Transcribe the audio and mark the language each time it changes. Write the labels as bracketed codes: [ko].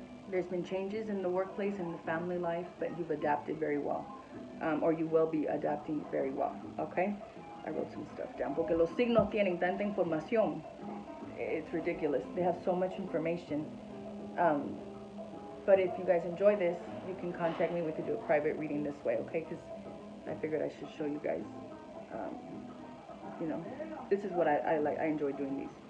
[en] There's been changes in the workplace and the family life, but you've adapted very well. Or you will be adapting very well, okay? I wrote some stuff down. [es] Porque los signos tienen tanta información. [en] It's ridiculous. They have so much information. But if you guys enjoy this, you can contact me. We could do a private reading this way, okay? Because I figured I should show you guys, you know, this is what I like. I enjoy doing these.